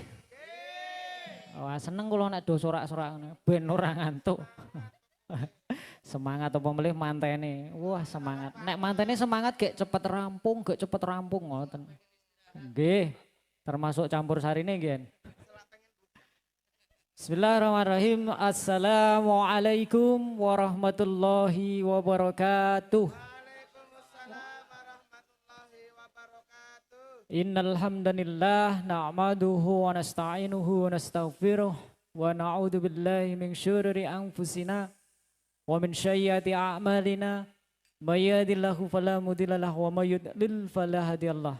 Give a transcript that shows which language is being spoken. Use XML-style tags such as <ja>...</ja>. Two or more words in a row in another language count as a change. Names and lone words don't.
<jv>Wah seneng kula nek do sorak-sorak ngene ben ora ngantuk. Semangat apa melih mantene. Wah semangat. Nek mantene semangat gek cepet rampung ngoten. Nggih. Termasuk campur sarine nggih.</jv> <ar>بسم الله الرحمن الرحيم. السلام عليكم ورحمة الله وبركاته. إن الحمد لله نحمده ونستعينه ونستغفره ونعوذ بالله من شرور أنفسنا ومن سيئات أعمالنا من يهده الله فلا مضل له ومن يضلل فلا هادي له.</ar>